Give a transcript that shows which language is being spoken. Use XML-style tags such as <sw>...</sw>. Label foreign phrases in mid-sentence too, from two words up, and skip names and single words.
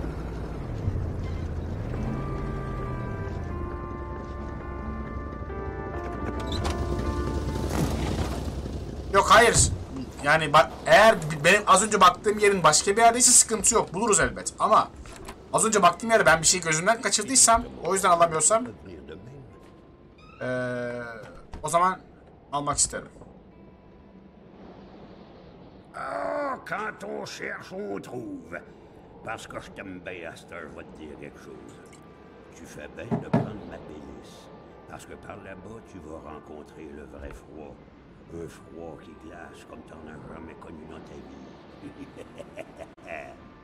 <tr>Yok, hayır. Yani eğer benim az önce baktığım yerin başka bir yerdeyse sıkıntı yok. Buluruz elbet. Ama az önce baktığım yere ben bir şey gözümden kaçırdıysam, o yüzden alamıyorsam o zaman almak isterim.</tr> <fr>Ah, quand on cherche, on trouve. Parce que je t'aime bien, Aster, je vais te dire quelque chose. Tu fais bien de prendre ma pénice. Parce que par là-bas, tu vas rencontrer le vrai froid. Un froid qui glace comme t'en as jamais connu dans ta vie.</fr>